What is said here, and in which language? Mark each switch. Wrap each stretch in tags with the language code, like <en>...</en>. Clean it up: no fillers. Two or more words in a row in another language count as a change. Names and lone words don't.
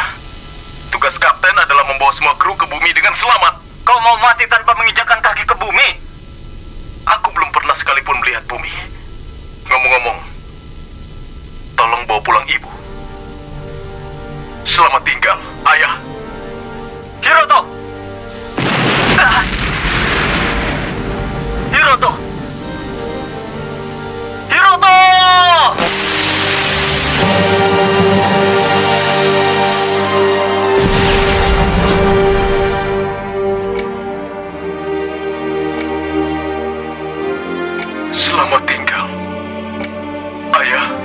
<id>Tugas kapten adalah membawa semua kru ke bumi dengan selamat. Kau mau mati tanpa menginjakkan kaki ke bumi? Aku belum pernah sekalipun melihat bumi. Ngomong-ngomong, tolong bawa pulang ibu. Selamat tinggal, ayah. Hiroto! Ah! Hiroto! Hiroto! Selamat tinggal, ayah.</id>